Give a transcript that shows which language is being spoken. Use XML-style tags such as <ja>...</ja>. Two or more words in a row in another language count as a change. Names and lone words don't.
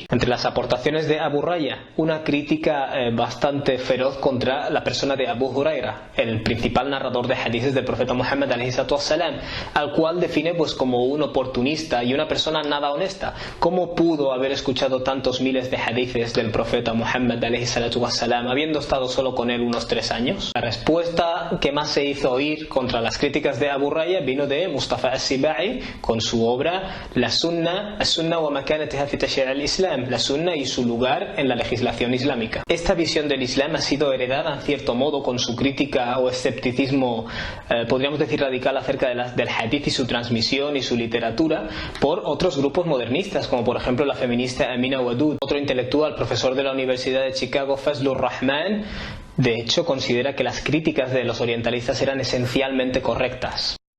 <es>Entre las aportaciones de Abu Raya, una crítica bastante feroz contra la persona de Abu Huraira, el principal narrador de hadices del profeta Muhammad ﷺ, al cual define pues como un oportunista y una persona nada honesta. ¿Cómo pudo haber escuchado tantos miles de hadices del profeta Muhammad ﷺ habiendo estado solo con él unos 3 años? La respuesta que más se hizo oír contra las críticas de Abu Raya vino de Mustafa As-Sibai con su obra La Sunna, As-Sunna wa makanatiha fi tashri' al-Islam, la Sunna y su lugar en la legislación islámica. Esta visión del Islam ha sido heredada en cierto modo con su crítica o escepticismo, podríamos decir radical, acerca del hadith y su transmisión y su literatura por otros grupos modernistas, como por ejemplo la feminista Amina Wadud. Otro intelectual, profesor de la Universidad de Chicago, Fazlur Rahman, de hecho considera que las críticas de los orientalistas eran esencialmente correctas.</es>